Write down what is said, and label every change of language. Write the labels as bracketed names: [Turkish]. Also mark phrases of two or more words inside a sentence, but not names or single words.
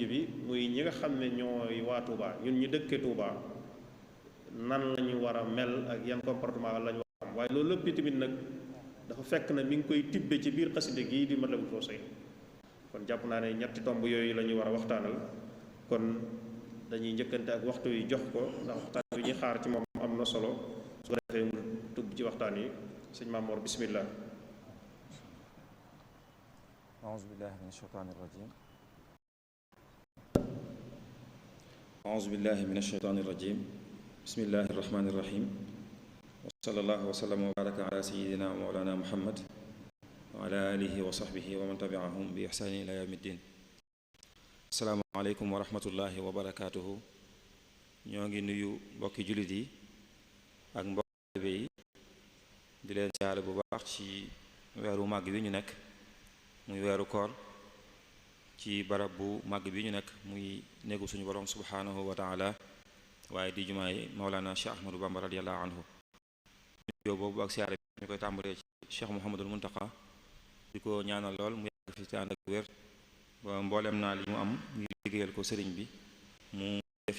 [Wolof] bi muy ñi nga xam ne ñooy waa Touba ñun ñu dëkkee Touba nan la ñu war a mel ak yan comportement la ñu war a am waaye loolu lépp tamit nag dafa fekk na mi ngi koy tibbe ci biir xasida gii di Matlabul Fawzayni kon jàpp naa ne ñetti tomb yooyu la ñu war a waxtaanal kon dañuy njëkkante ak waxtu yi jox ko ndax waxtaan bi ñuy xaar ci moom am na solo su ko defee mu tubb ci waxtaan yi sëñ Mamoor bismillah. [Arabic] أعوذ بالله من الشيطان الرجيم أعوذ بالله من الشيطان الرجيم بسم الله الرحمن الرحيم وصلى الله وسلم وبارك على سيدنا ومولانا محمد وعلى آله وصحبه ومن تبعهم بإحسان إلى يوم الدين السلام عليكم ورحمة الله وبركاته [Wolof] ñoo ngi nuyu mbokki jullit yi ak mbokki taalibe yi di leen siyaare bu baax ci weeru màgg bi ñu nekk muy weeru koor ci barab bu màgg bi ñu nekk muy néegu suñu borom [Arabic] سبحانه وتعالى [Wolof] waaye di jumaay Mawlana Cheikh Ahmadou Bamba [Arabic] رضي الله عنه [Wolof] nuyoo boobu ak siyaare bi ñu koy tàmbalee ci Cheikh Mouhamadul Muntaqa di ko ñaanal lool mu yàgg fi ci ànd ak wér ba mboolem naa li mu am ngir liggéeyal ko sëriñ bi mu def